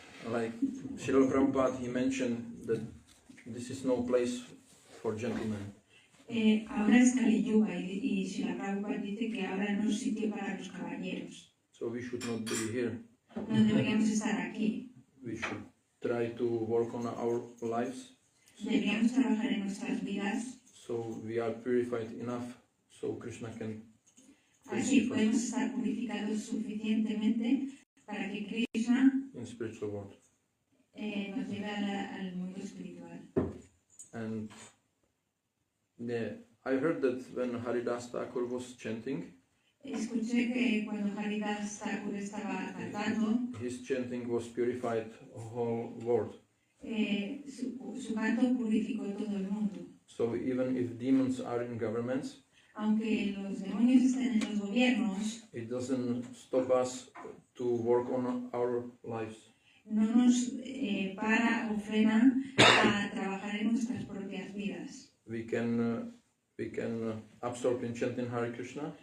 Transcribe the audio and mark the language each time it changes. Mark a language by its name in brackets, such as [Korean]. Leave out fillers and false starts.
[English] Like Srila Prabhupada, he mentioned that this is no place for gentlemen. [Spanish] Ahora es Kali Yuga y Srila Prabhupada dice que ahora no es sitio para los caballeros. [English] So we should not be here. [Spanish] No deberíamos estar aquí. [English] We should try to work on our lives [Spanish] Deberíamos trabajar en nuestras vidas. [English] so we are purified enough so Krishna can [Spanish] Así [English] receive us [Spanish] podemos estar purificados suficientemente para que Krishna [English] in spiritual world. [Spanish] nos lleve al mundo espiritual. [English] And yeah, I heard that when Haridas Thakur was chanting, [Spanish] Escuché que cuando Haridas Thakur estaba cantando, [English] his chanting was purified the whole world. [Spanish] su canto purificó todo el mundo. [English] So even if demons are in governments, [Spanish] Aunque los demonios estén en los gobiernos, [English] it doesn't stop us to work on our lives. [Spanish] no nos para o frena a trabajar en nuestras propias vidas. [English] We can absorb in chanting Hare Krishna,